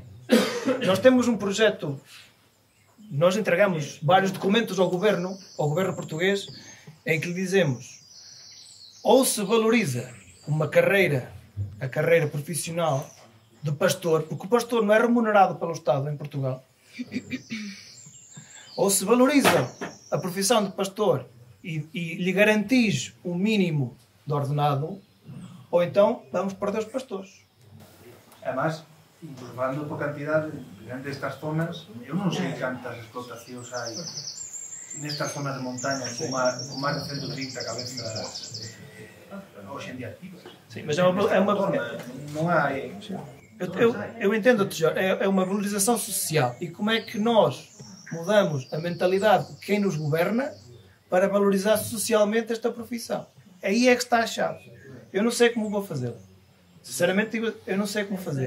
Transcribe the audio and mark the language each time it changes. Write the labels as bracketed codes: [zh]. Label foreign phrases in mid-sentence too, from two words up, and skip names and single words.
[pt] Nós temos um projeto, nós entregamos vários documentos ao governo português, em que lhe dizemos: ou se valoriza uma carreira, a carreira profissional de pastor, porque o pastor não é remunerado pelo Estado em Portugal, ou se valoriza a profissão de pastor e lhe garantis o mínimo de ordenado, ou então vamos perder os pastores. [gl] Además, falando por cantidade, nestas zonas, eu non sei cantas explotacións hai nestas zonas de montaña con máis de 130 cabezas hoxe en día activas. [pt] Sim, mas é uma [gl] non hai... [pt] Eu entendo-te, Jorge, é uma valorização social. E como é que nós mudamos a mentalidade de quem nos governa para valorizar socialmente esta profissão? Aí é que está a chave. Eu não sei como vou fazer. Sinceramente, eu não sei como fazer.